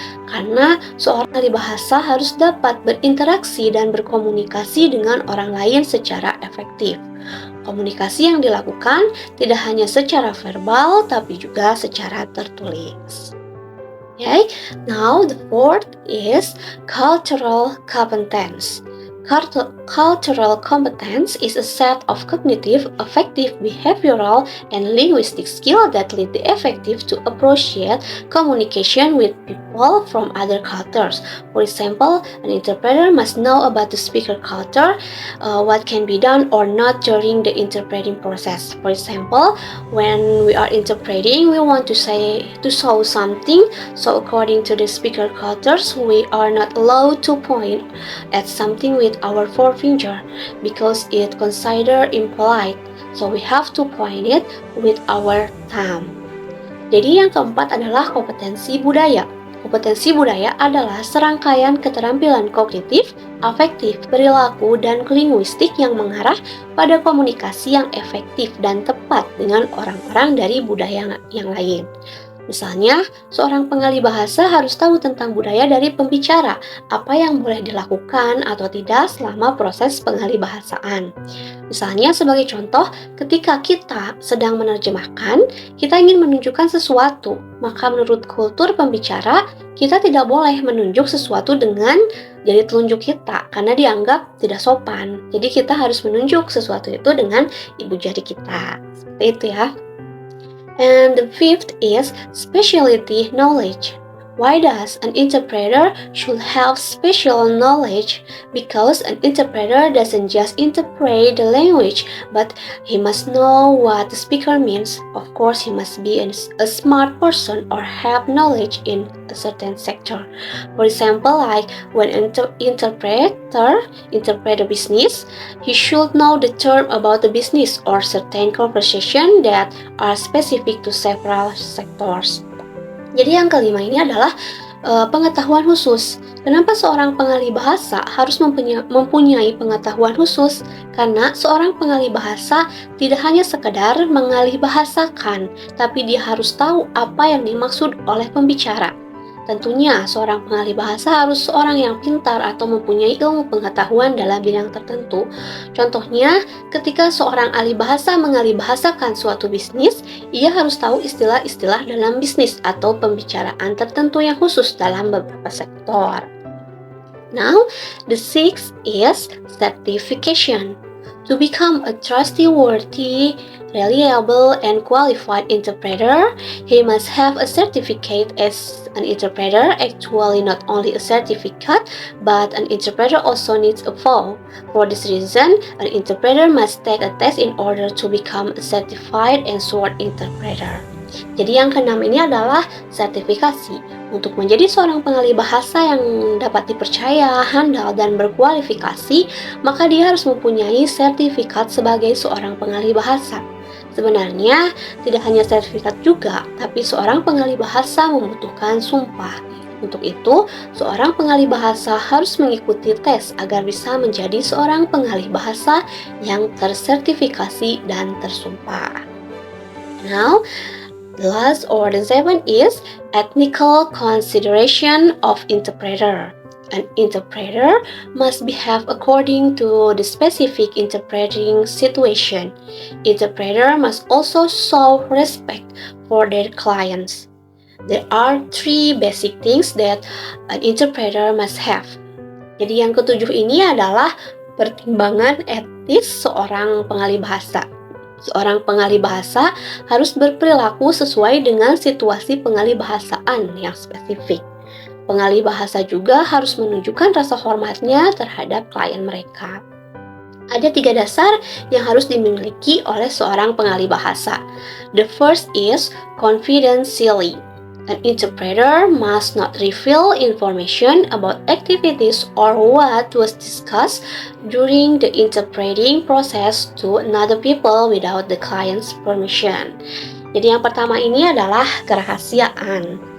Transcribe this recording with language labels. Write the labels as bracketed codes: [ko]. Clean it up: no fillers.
[id] Karena seorang pengalih bahasa harus dapat berinteraksi dan berkomunikasi dengan orang lain secara efektif. Komunikasi yang dilakukan tidak hanya secara verbal tapi juga secara tertulis. [en] Okay, now the fourth is cultural competence. Cultural competence is a set of cognitive, affective, behavioral, and linguistic skills that lead the effective to appropriate communication with people from other cultures. For example, an interpreter must know about the speaker culture, what can be done or not during the interpreting process. For example, when we are interpreting, we want to show something, so according to the speaker cultures, we are not allowed to point at something with our forefinger because it considered impolite, so we have to point it with our thumb. [id] Jadi yang keempat adalah kompetensi budaya. Kompetensi budaya adalah serangkaian keterampilan kognitif, afektif, perilaku, dan linguistik yang mengarah pada komunikasi yang efektif dan tepat dengan orang-orang dari budaya yang lain. Misalnya, seorang pengalih bahasa harus tahu tentang budaya dari pembicara, apa yang boleh dilakukan atau tidak selama proses pengalih bahasaan. Misalnya, sebagai contoh, ketika kita sedang menerjemahkan, kita ingin menunjukkan sesuatu, maka menurut kultur pembicara, kita tidak boleh menunjuk sesuatu dengan jari telunjuk kita, karena dianggap tidak sopan. Jadi kita harus menunjuk sesuatu itu dengan ibu jari kita. Seperti itu ya. [en] And the fifth is specialty knowledge. Why does an interpreter should have special knowledge? Because an interpreter doesn't just interpret the language, but he must know what the speaker means. Of course, he must be a smart person or have knowledge in a certain sector. For example, like when an interpreter interpret a business, he should know the term about the business or certain conversation that are specific to several sectors. [id] Jadi yang kelima ini adalah pengetahuan khusus. Kenapa seorang pengalih bahasa harus mempunyai pengetahuan khusus? Karena seorang pengalih bahasa tidak hanya sekedar mengalih bahasakan, tapi dia harus tahu apa yang dimaksud oleh pembicara. Tentunya, seorang pengalih bahasa harus seorang yang pintar atau mempunyai ilmu pengetahuan dalam bidang tertentu. Contohnya, ketika seorang ahli bahasa mengalih bahasakan suatu bisnis, ia harus tahu istilah-istilah dalam bisnis atau pembicaraan tertentu yang khusus dalam beberapa sektor. [en] Now, the sixth is certification. To become a trustworthy, reliable, and qualified interpreter, he must have a certificate as an interpreter. Actually, not only a certificate, but an interpreter also needs a vow. For this reason, an interpreter must take a test in order to become a certified and sworn interpreter. [id] Jadi yang keenam ini adalah sertifikasi. Untuk menjadi seorang pengalih bahasa yang dapat dipercaya, handal, dan berkualifikasi, maka dia harus mempunyai sertifikat sebagai seorang pengalih bahasa. Sebenarnya, tidak hanya sertifikat juga, tapi seorang pengalih bahasa membutuhkan sumpah. Untuk itu, seorang pengalih bahasa harus mengikuti tes agar bisa menjadi seorang pengalih bahasa yang tersertifikasi dan tersumpah. [en] Now, the last or the seventh is ethical consideration of interpreter. An interpreter must behave according to the specific interpreting situation. Interpreter must also show respect for their clients. There are three basic things that an interpreter must have. [id] Jadi yang ketujuh ini adalah pertimbangan etis seorang pengalih bahasa. Seorang pengalih bahasa harus berperilaku sesuai dengan situasi pengalih bahasaan yang spesifik. Pengalih bahasa juga harus menunjukkan rasa hormatnya terhadap klien mereka. Ada 3 dasar yang harus dimiliki oleh seorang pengalih bahasa. [en] The first is confidentiality. An interpreter must not reveal information about activities or what was discussed during the interpreting process to another people without the client's permission. [id] Jadi yang pertama ini adalah kerahasiaan.